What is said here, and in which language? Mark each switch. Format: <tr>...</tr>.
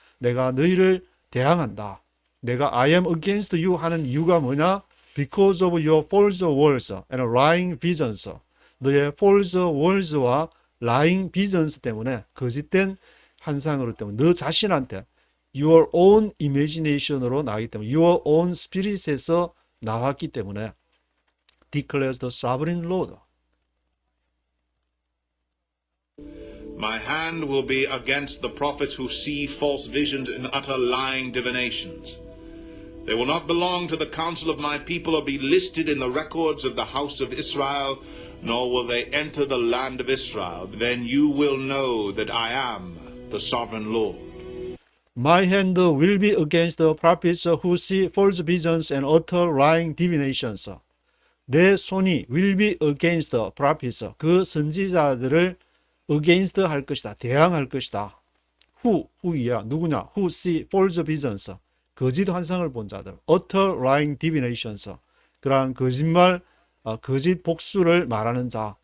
<ko>내가 너희를 대항한다. 내가</ko> <en>I am against you</en> <ko>하는 이유가 뭐냐?</ko> <en>Because of your false words and lying visions.</en> <ko>너의</ko> <en>false words</en> <ko>와</ko> <en>lying visions</en> <ko>때문에, 거짓된 환상으로 때문에, 너 자신한테</ko> <en>your own imagination</en> <ko>으로 나왔기 때문에,</ko> <en>your own spirit</en> <ko>에서 나왔기 때문에,</ko> <en>declares the sovereign Lord. My hand will be against the prophets who see false visions and utter lying divinations. They will not belong to the council of my people or be listed in the records of the house of Israel, nor will they enter the land of Israel. Then you will know that I am the sovereign Lord. My hand will be against the prophets who see false visions and utter lying divinations.</en> <ko>내 손이</ko> <en>will be against the prophets,</en> <ko>그 선지자들을 against 할 것이다, 대항할 것이다. who이야, 누구냐?</ko> <en>who see false visions,</en> <ko>거짓 환상을 본 자들.</ko> <en>utter lying divinations,</en> <ko>그러한 거짓말, 거짓 복수를 말하는 자.</ko>